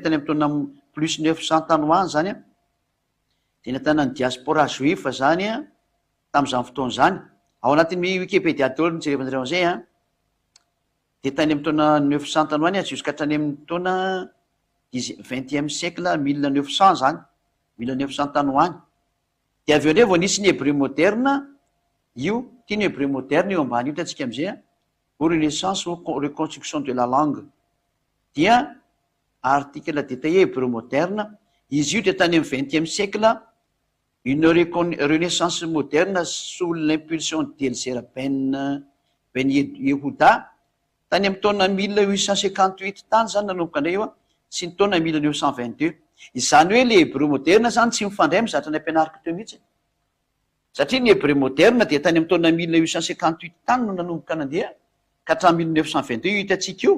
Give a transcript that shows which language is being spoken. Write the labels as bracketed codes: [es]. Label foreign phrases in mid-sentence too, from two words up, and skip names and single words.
[mg] tany amy taona plus 900 tany hoany zany tena tanany [fr] diaspora juif [mg] zany tam'izany fotoana zany ao anatin'ny Wikipédia daholo nijerevanareo zay de tany amy taona 900 tany hoany jusqu'à hatrany amin'ny taona [fr] 20e siècle [mg] 1900 zany 1900 tany hoany de aveo ndray vao nisy ny [fr] hébreu moderne [mg] io tiany [fr] hébreu moderne [mg] io ambany io tatsika amizay [fr] au renaissance ou reconstruction de la langue [mg] dia [fr] article détaillé hébreu moderne [mg] izy io de tany amy [fr] 20e siècle une renaissance moderne sous l'impulsion d'Elzer Ben Yehuda [mg] tany amy taona 1858 tany zany nanomboka indray io sy ny taona 1922 izany hoe le [fr] hébreu moderna [mg] zany tsy mifandray mizatra ny ampianariko teo mihitsy, satria ny [fr] hébreu moderna [mg] dia tany amin'ny taona 1858 tany no nanomboka nandeha ka hatramin'ny 1922 io hitantsika io.